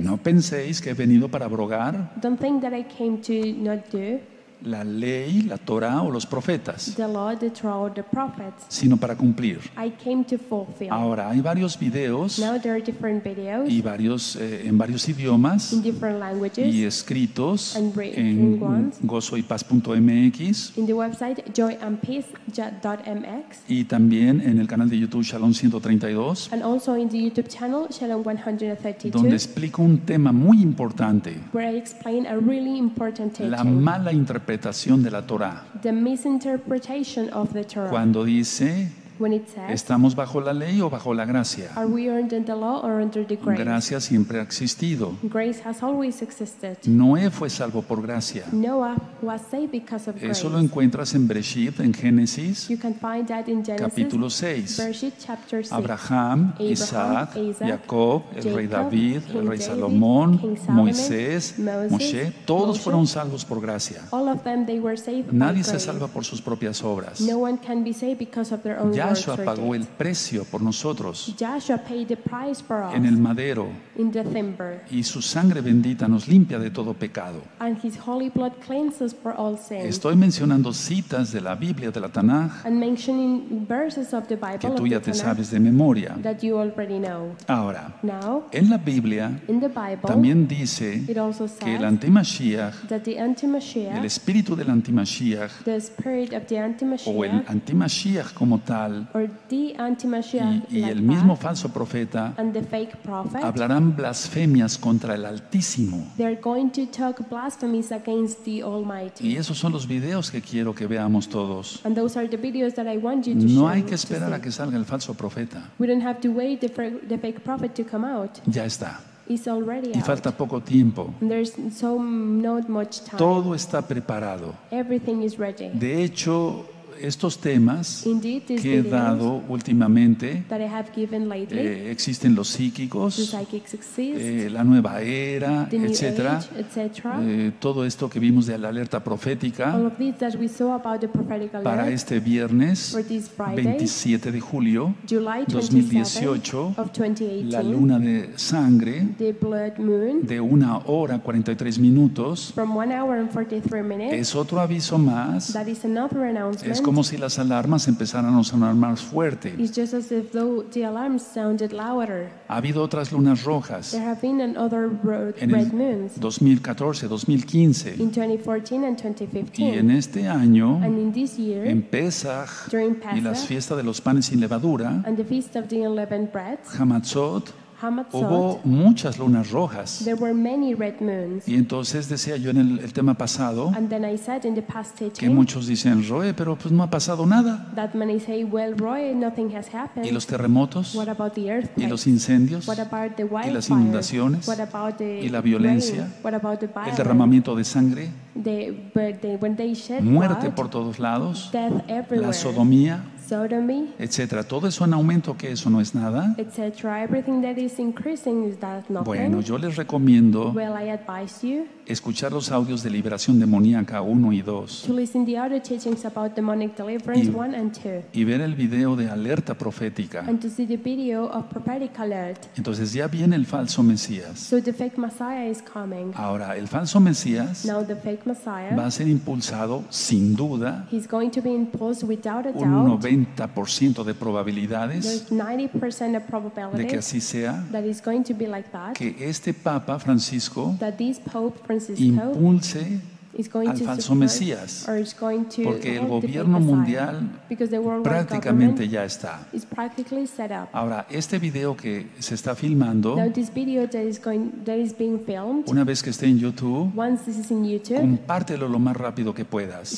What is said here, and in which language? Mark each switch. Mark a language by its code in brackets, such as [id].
[es] no penséis que he venido para abrogar [en] "Don't think that I came to not do [es] la ley, la Torá o los profetas, [en] the law, the Torah, or the prophets. [es] sino para cumplir. [en] I came to fulfill." [es] Ahora, hay varios videos [en] Now there are different videos [es] y en varios idiomas [en] in different languages [es] y escritos [en] and written [es] en [en] ones [es] gozoypaz.mx [en] in the website joyandpeace.mx [es] y también en el canal de YouTube Shalom 132, [en] and also in the YouTube channel Shalom 132, [es] donde explico un tema muy importante: [en] where I explain a really important [es] la [en] teaching, [es] mala interpretación de la Torá. [en] the misinterpretation of the Torah. [es] Cuando dice, [en] When it says, [es] ¿estamos bajo la ley o bajo la gracia? [en] "Are we under the law or under the grace?" [es] Gracia siempre ha existido. [en] Grace has always existed. [es] Noé fue salvo por gracia. [en] Noah was saved because of grace. [es] Eso lo encuentras en Bereshit, en Génesis, [en] You can find that in Genesis, [es] capítulo 6. [en] Bereshit chapter 6. [es] Abraham, Isaac, Jacob, el rey [en] Jacob, [es] David, [en] King [es] el rey [en] David, [es] Salomón, [en] King Solomon, [es] Moisés, [en] Moses, [es] Moshe, todos [en] Moshe. [es] fueron salvos por gracia. [en] All of them, they were saved by [es] Nadie se [en] grace. [es] salva por sus propias obras. [en] No one can be saved because of their own [es] Yahshua [en] for [es] pagó el [en] debt. [es] precio por nosotros [en] Joshua paid the price for us [es] en el madero [en] in the timber, [es] y su sangre bendita nos limpia de todo pecado. [en] and his holy blood cleanses for all sin. [es] Estoy mencionando citas de la Biblia, de la Tanaj, [en] And mentioning verses of the Bible [es] que [en] of [es] tú [en] the [es] ya te [en] Tanakh [es] sabes de memoria. [en] that you already know. [es] Ahora, [en] Now, [es] en la Biblia [en] in the Bible, [es] también dice [en] it also [es] que el [en] says [es] antimashiach, [en] that the [es] el [en] anti-Mashiach, [es] espíritu del antimashiach [en] the spirit of the [es] o el [en] anti-Mashiach, [es] antimashiach como tal [en] or the anti-Mashiach [es] y [en] like [es] el mismo [en] that, [es] falso profeta [en] and the fake prophet, [es] hablarán blasfemias contra el Altísimo. [en] they're going to talk blasphemies against the Almighty. [es] Y esos son los videos que quiero que veamos todos. [en] And those are the videos that I want you to [es] No [en] show, [es] hay que [en] to [es] esperar a [en] see. [es] que salga el falso profeta. [en] We don't have to wait the fake prophet to come out. [es] Ya está. [en] It's already [es] Y [en] out. [es] falta poco tiempo. [en] And there's not much time. [es] Todo está preparado. [en] Everything is ready. [es] De hecho, estos temas [en] Indeed, these [es] que he [en] videos [es] dado últimamente, [en] that I have given lately, [es] existen los [en] the [es] psíquicos, [en] psychics exist, [es] la nueva era, [en] the new [es] etcétera. [en] age, etc. [es] Todo esto que vimos de la alerta profética [en] All of these that we saw about the prophetic [es] para [en] alert [es] este viernes [en] for this Friday, [es] 27 de julio [en] July 27 [es] 2018, [en] of 2018, [es] la luna de sangre [en] the blood moon, [es] de 1 hora 43 minutos. [en] from 1 hour and 43 minutes. [es] Es otro aviso más. [en] That is another [es] Es [en] announcement. [es] como si las alarmas empezaran a sonar más fuerte. [en] It's just as if though the alarms sounded louder. [es] Ha habido otras lunas rojas [en] There have been other [es] en [en] red [es] el [en] moons [es] 2014, 2015 [en] in 2014 and [es] y [en] 2015. [es] en este año, [en] And in this year, [es] en Pesach [en] during [es] y las [en] Pesach [es] fiestas de los panes sin levadura, [en] and the Feast of the Unleavened Bread, [es] Hamatzot, [en] Hamatzot, [es] hubo muchas lunas rojas. [en] there were many red moons. [es] Y entonces decía yo en el tema pasado [en] And then I said in the past [es] que [en] teaching [es] muchos dicen, Roeh, pero pues no ha pasado nada. [en] that many say, well, Roy, nothing has happened. [es] Y los terremotos, [en] What about the [es] y [en] earthquake? [es] los incendios, [en] What about the [es] y [en] wildfires? [es] las inundaciones, [en] What about the [es] y la violencia, [en] rain? What about the [es] el [en] violence? [es] derramamiento de sangre, [en] When they shed [es] muerte [en] blood, [es] por todos lados, [en] death everywhere, [es] la sodomía, [en] sodomy, [es] etcétera. Todo eso en aumento, que eso no es nada. [en] etc. Everything that is increasing, is that nothing? [es] Bueno, yo les recomiendo [en] Well, I advise you [es] escuchar los audios de liberación demoníaca 1 y 2 [en] to listen the other teachings about demonic deliverance [es] Y- [en] 1 and 2, [es] y ver el video de alerta profética. [en] and to see the video of prophetic alert. [es] Entonces ya viene el falso Mesías. [en] So the fake Messiah is coming. [es] Ahora, el falso Mesías [en] Now the fake [es] va [en] Messiah, [es] a ser impulsado sin duda, [en] he's going to be imposed without a [es] un [en] doubt. [es] 90% de probabilidades [en] There's 90% of [es] de que [en] probability [es] así sea, [en] that it's going to be like that. [es] que este Papa Francisco [en] That this Pope Francisco [es] impulse [en] is going [es] al [en] to [es] falso [en] support [es] Mesías, [en] or is going to [es] porque el [en] hold the fake [es] gobierno [en] Messiah, [es] mundial [en] because the worldwide [es] prácticamente [en] government [es] ya está. [en] is practically set up. [es] Ahora, este video que se está filmando, [en] Now this video that is being filmed, [es] una vez que esté en YouTube, [en] once this is in YouTube, [es] compártelo lo más rápido que puedas